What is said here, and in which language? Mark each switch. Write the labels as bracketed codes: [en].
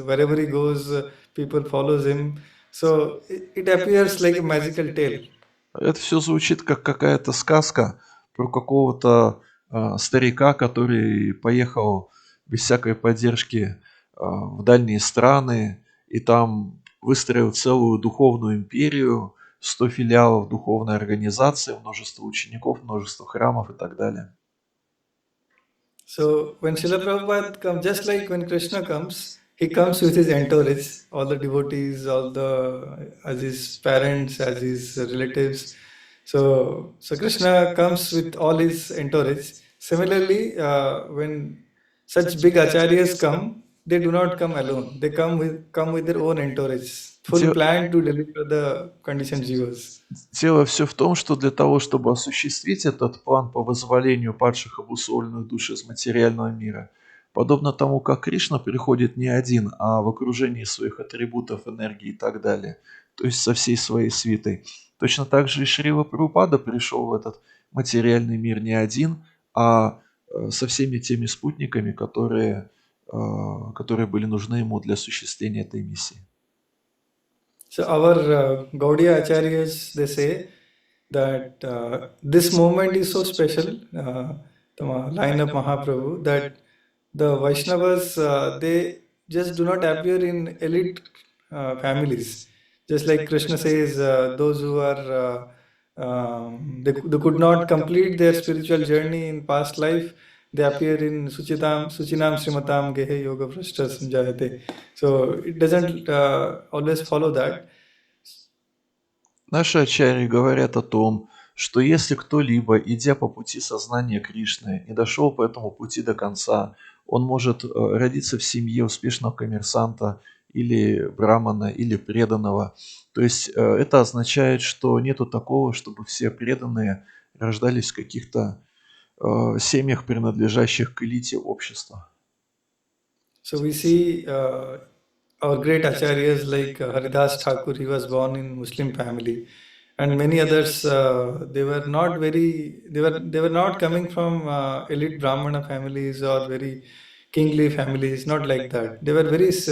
[en] Wherever he goes, people follows him. So it appears like a magical tale. [ru] Это все звучит как какая-то сказка про какого-то старика, который поехал без всякой поддержки в дальние страны и там выстроил целую духовную империю, 100 филиалов духовной организации, множество учеников, множество храмов и так далее. [en] So when Srila Prabhupada comes, just like when Krishna comes, he comes with his entourage, all the devotees, as his parents, as his relatives. So Krishna comes with all his entourage. Similarly, when such big acharyas come, they do not come alone. They come with their own entourage, full plan to deliver the conditioned jivas. [ru] Дело все в том, что для того, чтобы осуществить этот план по вызволению падших обусловленных душ из материального мира, подобно тому, как Кришна приходит не один, а в окружении своих атрибутов, энергии и так далее, то есть со всей своей свитой, точно так же и Шрила Прабхупада пришел в этот материальный мир не один, а со всеми теми спутниками, которые были нужны ему для осуществления этой миссии. [en] So our Gaudiya Acharyas, they say that this moment is so special, the line of Mahaprabhu, that the Vaishnavas, they just do not appear in elite families. Just like Krishna says, those who are, they could not complete their spiritual journey in past life, they appear in [sa] Suchinam Srimatam Gehe Yoga Vrashta Samjayate. [en] So it doesn't always follow that. [ru] Наши ачарьи говорят о том, что если кто-либо, идя по пути сознания Кришны, не дошел по этому пути до конца, он может родиться в семье успешного коммерсанта или брамана, или преданного. То есть это означает, что нету такого, чтобы все преданные рождались в каких-то семьях, принадлежащих к элите общества. [en] So we see our great acharyas like Haridas Thakur, he was born in Muslim family, and many others. They were not very. They were not coming from elite Brahmana families or very kingly families. Not like that. They were very.